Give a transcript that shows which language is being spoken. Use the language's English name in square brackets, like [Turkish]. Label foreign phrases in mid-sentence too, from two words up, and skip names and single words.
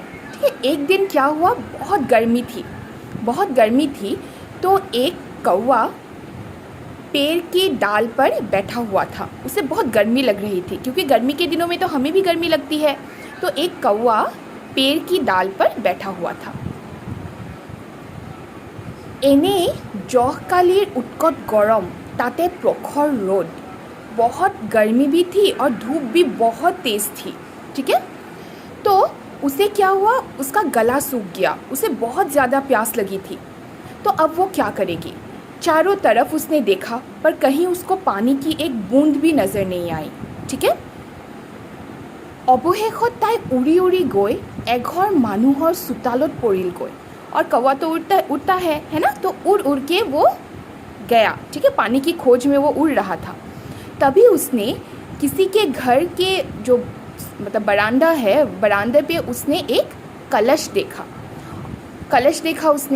[Hindi] ठीक है, एक दिन क्या हुआ, बहुत गर्मी थी. तो एक कौवा पेड़ की डाल पर बैठा हुआ था. उसे बहुत गर्मी लग रही थी, क्योंकि गर्मी के दिनों में तो हमें भी गर्मी लगती है. तो एक कौवा पेड़ की डाल पर बैठा हुआ था. [Assamese] এনেই জহকালিৰ উৎকট গৰম, তাতে প্ৰখৰ ৰ'দ, [Hindi] बहुत गर्मी भी थी और धूप भी बहुत तेज़ थी. ठीक है, तो उसे क्या हुआ, उसका गला सूख गया. उसे बहुत ज़्यादा प्यास लगी थी. तो अब वो क्या करेगी. चारों तरफ उसने देखा पर कहीं उसको पानी की एक बूंद भी नज़र नहीं आई. ठीक है, [Assamese] অৱশেষত তাই উৰি উৰি গৈ এঘৰ মানুহৰ চোতালত পৰিলগৈ. [Hindi] और कौवा तो उड़ता है ना, तो उड़ के वो गया. ठीक है, पानी की खोज में वो उड़ रहा था. तभी उसने किसी के घर के जो मतलब बरामदा है, बरामदे पे उसने एक कलश देखा उसने.